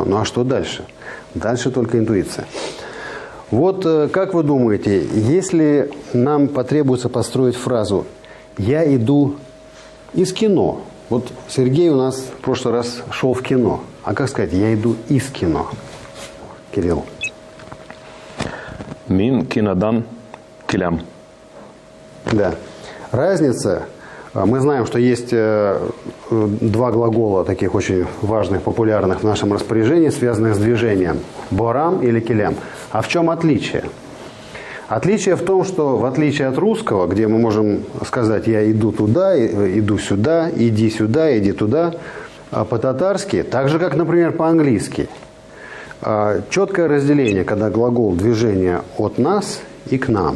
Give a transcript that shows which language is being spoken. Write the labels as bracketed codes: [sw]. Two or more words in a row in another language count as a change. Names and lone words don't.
[ru] Ну а что дальше? Дальше только интуиция. Вот как вы думаете, если нам потребуется построить фразу «я иду из кино». Вот Сергей у нас в прошлый раз шел в кино. А как сказать «я иду из кино»? Кирилл. [tt] Мин кинодан килям. [ru] Да. Разница. Мы знаем, что есть два глагола, таких очень важных, популярных в нашем распоряжении, связанных с движением. Борам или килям. А в чем отличие? Отличие в том, что в отличие от русского, где мы можем сказать «я иду туда», «иду сюда», иди туда», по-татарски, так же, как, например, по-английски, четкое разделение, когда глагол движения от нас и к нам.